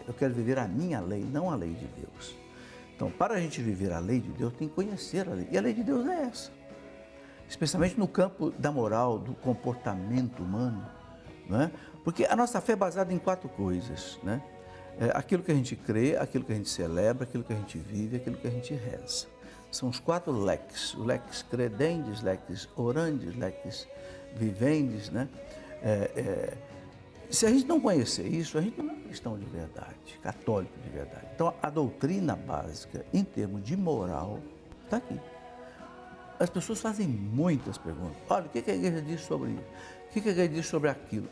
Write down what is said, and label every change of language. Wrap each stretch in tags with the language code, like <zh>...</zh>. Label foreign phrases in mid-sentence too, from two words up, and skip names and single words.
<pt>Eu quero viver a minha lei, não a lei de Deus. Então, para a gente viver a lei de Deus, tem que conhecer a lei. E a lei de Deus é essa. Especialmente no campo da moral, do comportamento humano, né? Porque a nossa fé é baseada em 4 coisas, né? Aquilo que a gente crê, aquilo que a gente celebra, aquilo que a gente vive, aquilo que a gente reza. São os 4 lex.</pt> <la>O lex credendis, lex orandis, lex vivendes,</la> <pt>né? Se a gente não conhecer isso, a gente não é cristão de verdade, católico de verdade. Então, a doutrina básica, em termos de moral, está aqui. As pessoas fazem muitas perguntas. Olha, o que a igreja diz sobre isso? O que a igreja diz sobre aquilo?</pt>